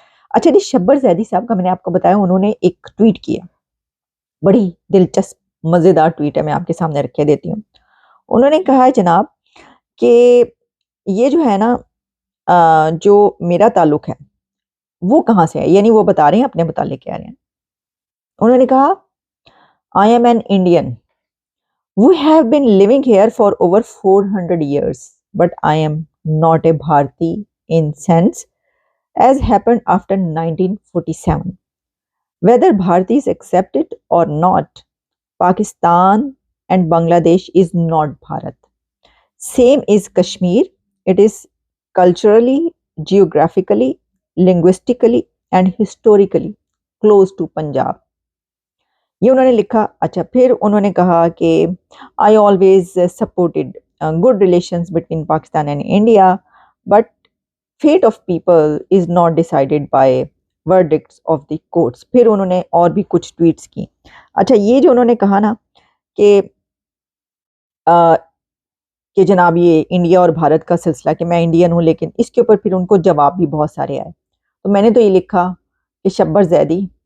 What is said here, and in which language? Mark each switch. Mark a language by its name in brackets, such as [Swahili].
[Urdu] اچھا جی، شبر زیدی صاحب کا میں نے آپ کو بتایا، انہوں نے ایک ٹویٹ کیا، بڑی دلچسپ مزیدار ٹویٹ ہے، میں آپ کے سامنے رکھے دیتی ہوں۔ انہوں نے کہا ہے جناب کہ یہ جو ہے نا جو میرا تعلق ہے وہ کہاں سے ہے، یعنی وہ بتا رہے ہیں اپنے متعلق کہہ رہے ہیں، انہوں نے کہا [English] I am an Indian. We have been living here for over 400 years, but I am not a Bharati in sense as happened after 1947. Whether Bhartis accept it or not, Pakistan and Bangladesh is not Bharat. Same is Kashmir. It is culturally, geographically, linguistically and historically close to Punjab. [Urdu] یہ انہوں نے لکھا۔ اچھا پھر انہوں نے کہا کہ [English] I always supported good relations between Pakistan and India but fate of people is not decided by verdicts of the courts. [Urdu] پھر انہوں نے اور بھی کچھ ٹویٹس کی۔ اچھا یہ جو انہوں نے کہا نا کہ جناب یہ انڈیا اور بھارت کا سلسلہ، کہ میں انڈین ہوں، لیکن اس کے اوپر پھر ان کو جواب بھی بہت سارے آئے، تو میں نے تو یہ لکھا کہ شبر زیدی